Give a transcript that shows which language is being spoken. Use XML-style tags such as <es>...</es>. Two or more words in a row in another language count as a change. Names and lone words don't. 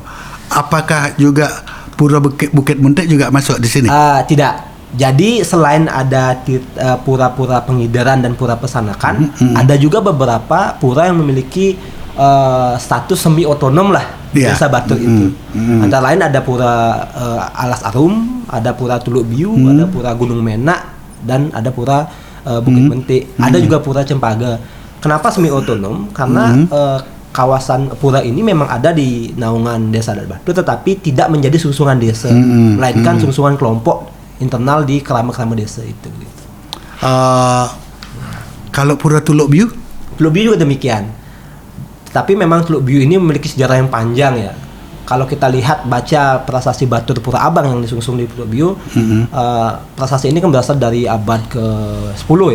<id>Apakah juga Pura Bukit Muntik juga masuk di sini? Tidak. Jadi selain ada pura-pura pengidaran dan pura pesanakan, ada juga beberapa pura yang memiliki status semi otonom lah di Desa Batur itu. Antara lain ada Pura Alas Arum, ada Pura Tuluk Biu, ada Pura Gunung Menak, dan ada Pura Bukit Mentik. Ada juga Pura Cempaka. Kenapa semi otonom? Karena kawasan pura ini memang ada di naungan Desa Adat Batur, tetapi tidak menjadi sungsungan desa, melainkan sungsungan kelompok internal di kerama-kerama desa itu. Gitu. Kalau Pura Tuluk Biu? Tuluk Biu juga demikian. Tapi memang Teluk Biu ini memiliki sejarah yang panjang ya. Kalau kita lihat baca prasasti Batur Pura Abang yang disungsung di Teluk Biu, prasasti ini kan berasal dari abad ke-10 ya.</id>